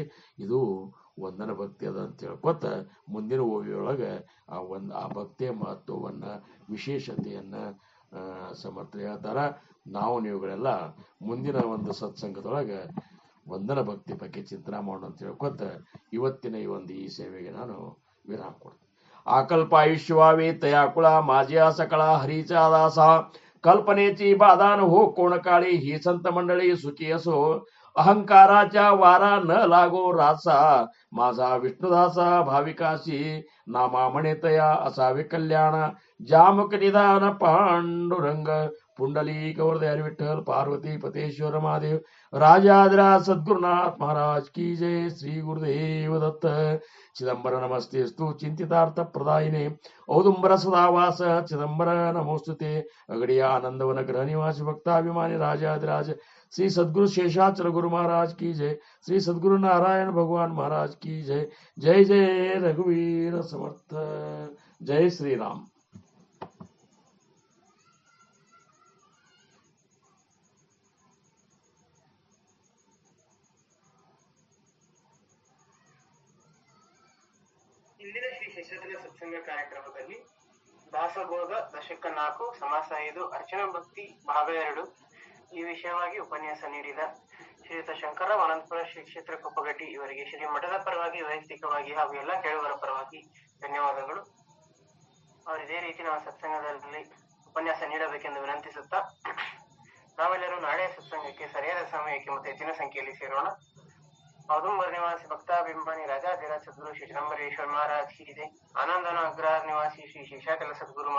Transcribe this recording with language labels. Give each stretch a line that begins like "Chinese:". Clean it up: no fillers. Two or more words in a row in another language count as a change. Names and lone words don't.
Kannada: ಇದು ವಂದನ ಭಕ್ತಿ ಅದ ಅಂತ ಹೇಳ್ಕೊತ ಮುಂದಿನ ಓವಿಯೊಳಗೆ ಆ ಭಕ್ತಿಯ ಮಹತ್ವವನ್ನ, ವಿಶೇಷತೆಯನ್ನ ಸಮರ್ಥ ಹೇಳ್ತಾರ. ನಾವು ನೀವುಗಳೆಲ್ಲ ಮುಂದಿನ ಒಂದು ಸತ್ಸಂಗದೊಳಗೆ ವಂದನ ಭಕ್ತಿ ಬಗ್ಗೆ ಚಿಂತನೆ ಮಾಡೋಣ ಅಂತ ಹೇಳ್ಕೊತ ಇವತ್ತಿನ ಈ ಸೇವೆಗೆ ನಾನು ವಿರಾಮ ಕೊಡ್ತೀನಿ.
Marathi: आकल्प आयुष्यवावे तयाकुळा माझ्या सकळा हरीचा दासा. कल्पनेची बाधा न हो कोण काळी, ही संत मंडळी सुखी असो. अहंकाराच्या वारा न लागो रासा, माझा विष्णुदासा भाविकाशी. नामा म्हणे तया असावे कल्याण, जामक निदान पांडुरंग. पुंडली गौरदय विठ्ठल पार्वती पतेश्वर महादेव. राजाधिराज सद्गुरुनाथ महाराज
Hindi: की जय.
Marathi: श्री गुरुदेव दत्त.
Sanskrit: चिदंबर नमस्तेस्तु चिंतितार्थ प्रदायिने. औदुंबर सदावास चिदंबर नमोस्तुते.
Marathi: अगडिया आनंदवन ग्रह निवासी भक्ताभिमानी राजाधिराज श्री सद्गुरु शेषाचल गुरु महाराज
Hindi: की जय.
Marathi: श्री सद्गुरु नारायण भगवान महाराज
Hindi: की जय.
Marathi: जय जय रघुवीर समर्थ. जय श्री राम.
Kannada: ಇಂದಿನ ಶ್ರೀ ಶೇಷಾಚಲ ಸತ್ಸಂಗ ಕಾರ್ಯಕ್ರಮದಲ್ಲಿ ದಾಸಭೋಗ ದಶಕ 4 ಸಮಾಸ 5 ಅರ್ಚನಾ ಭಕ್ತಿ ಭಾಗ 2 ಈ ವಿಷಯವಾಗಿ ಉಪನ್ಯಾಸ ನೀಡಿದ ಶ್ರೀಯುತ ಶಂಕರ ಅನಂತಪುರ ಶ್ರೀ ಕ್ಷೇತ್ರ ಕೊಪ್ಪಗಡ್ಡಿ ಇವರಿಗೆ ಶ್ರೀ ಮಠದ ಪರವಾಗಿ, ವೈಯಕ್ತಿಕವಾಗಿ ಹಾಗೂ ಎಲ್ಲ ಕೇಳುವರ ಪರವಾಗಿ ಧನ್ಯವಾದಗಳು. ಅವರು ಇದೇ ರೀತಿ ನಮ್ಮ ಸತ್ಸಂಗದಲ್ಲಿ ಉಪನ್ಯಾಸ ನೀಡಬೇಕೆಂದು ವಿನಂತಿಸುತ್ತಾ, ನಾವೆಲ್ಲರೂ ನಾಳೆಯ ಸತ್ಸಂಗಕ್ಕೆ ಸರಿಯಾದ ಸಮಯಕ್ಕೆ ಮತ್ತು ಹೆಚ್ಚಿನ ಸಂಖ್ಯೆಯಲ್ಲಿ ಸೇರೋಣ.
Marathi: औदुंबर निवासी भक्ताभिमानी राजाधिराज सद्गुरु श्री चिदंबरेश्वर महाराज
Hindi: की जय.
Marathi: आनंदवन अग्रहार निवासी श्री शेषाचल सद्गुरु महाराज